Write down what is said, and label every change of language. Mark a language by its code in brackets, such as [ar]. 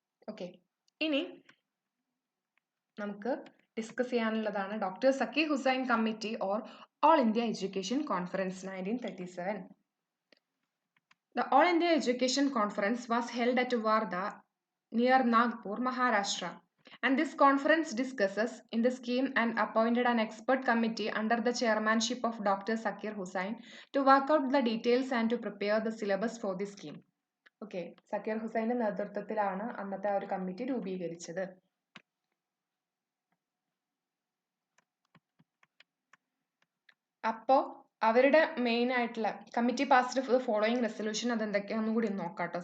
[ml] Okay, ഇനി നമുക്ക് discuss ചെയ്യാനുള്ളതാണ് doctor Zakir Hussain committee or all India education conference 1937. [en] The All India Education Conference was held at Wardha near Nagpur, Maharashtra. And this conference discusses in the scheme and appointed an expert committee under the chairmanship of Dr. Zakir Hussain to work out the details and to prepare the syllabus for the scheme. [ml] Okay, Zakir ഹുസൈൻ്റെ നേതൃത്വത്തിലാണ് അന്നത്തെ ആ ഒരു committee രൂപീകരിച്ചത്. അപ്പോൾ അവരുടെ main ആയിട്ടുള്ള [en] committee passed the following resolution [ml] അതെന്തൊക്കെയാണെന്നും കൂടി നോക്കാം കേട്ടോ.